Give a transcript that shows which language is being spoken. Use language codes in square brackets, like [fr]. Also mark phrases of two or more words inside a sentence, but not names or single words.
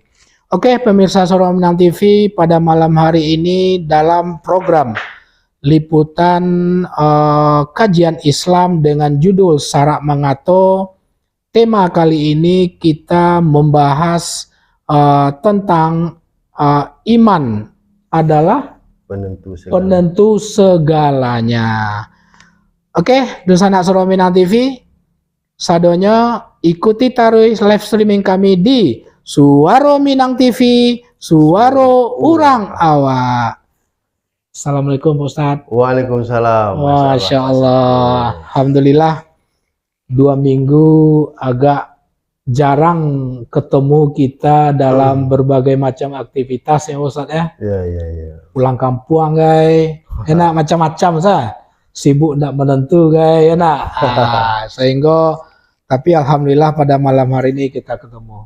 [id] Oke, pemirsa Soro Minang TV, pada malam hari ini dalam program liputan kajian Islam dengan judul Sarak Mangato, tema kali ini kita membahas tentang iman adalah penentu segalanya. Oke, Dun Sanak Soro Minang TV Sadonyo, ikuti terus live streaming kami di Suaro Minang TV, Suaro Urang Awak. Assalamualaikum Pak Ustadz. Waalaikumsalam. [ar] Masya Allah. [id] Alhamdulillah 2 minggu agak jarang ketemu kita dalam berbagai macam aktivitas ya Ustadz ya. Iya. Pulang kampung guys, enak macam-macam sah. Sibuk tidak menentu guys, enak. Sehingga tapi alhamdulillah pada malam hari ini kita ketemu.